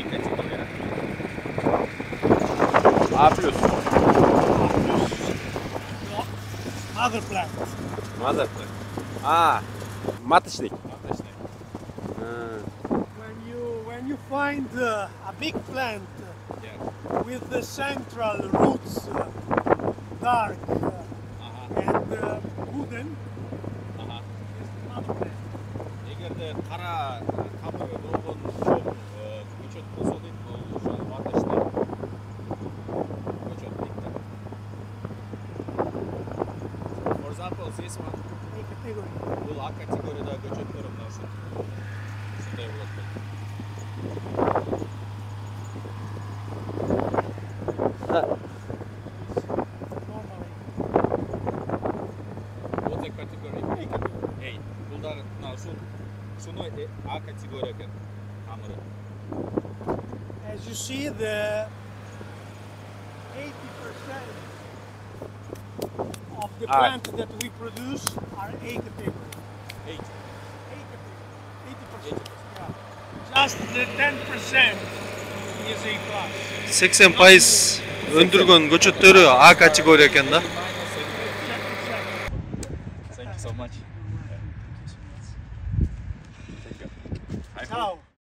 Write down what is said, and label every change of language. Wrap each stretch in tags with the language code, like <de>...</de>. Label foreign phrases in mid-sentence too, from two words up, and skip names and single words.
<ky>А плюс.</ky> <en>Other plant.</en> <ru>Мазар. Маточный.</ru> <en>When you find a big plant with the central roots dark and wooden, is mother plant.</en> <ky>Эгерде кара тамыры болгон чоң көчөт болсо дейт, бул ошо маточный көчөт дейт да.</ky> <en>For example, this one, A category.</en> <ky>бул А категорияда көчөттөр мына ушундай болот дейт.</ky> <en>Normally.</en> <ru>Вот эта категория.</ru> <ky>Эй, булдар мына ушуну А категория экен тамыры.</ky> <en>As you see, the 80% of the plants that we produce are A category. 8. 80%. Yeah. Just the 10% is A plus.</en> <ky>80% өндүргөн көчөттөрү A категория экен да.</ky> <en>so much.</en> <it>Ciao.</it>